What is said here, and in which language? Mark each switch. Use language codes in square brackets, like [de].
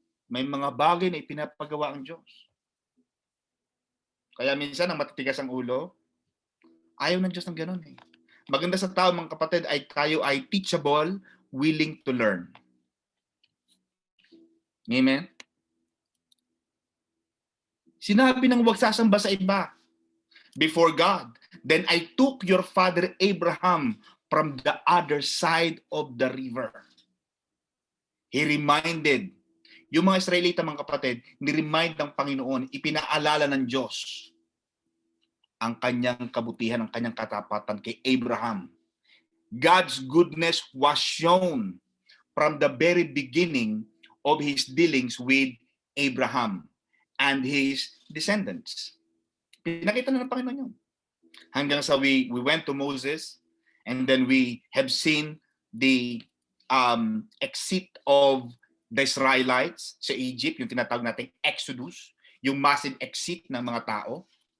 [tl] May mga bagay na ipinapagawa ang Diyos. Kaya minsan, ang matitigas ang ulo, ayaw ng Diyos ng ganon eh. Maganda sa tao, mga kapatid, ay tayo ay teachable, [en] willing to learn. [tl] Amen? Sinabi ng huwag sasamba sa iba before God. [en] Then I took your father Abraham from the other side of the river. [tl] He reminded, yung mga Israelita, mga kapatid, ni-remind ng Panginoon, ipinaalala ng Diyos ang kanyang kabutihan, ang kanyang katapatan kay Abraham. [en] God's goodness was shown from the very beginning of his dealings with Abraham and his descendants. [tl] Pinakita na ng Panginoon yun. Hanggang sa [en] we went to Moses, and then we have seen the exit of the Israelites sa Egypt, [tl] yung tinatawag nating Exodus, yung [en] massive exit [tl] ng mga tao.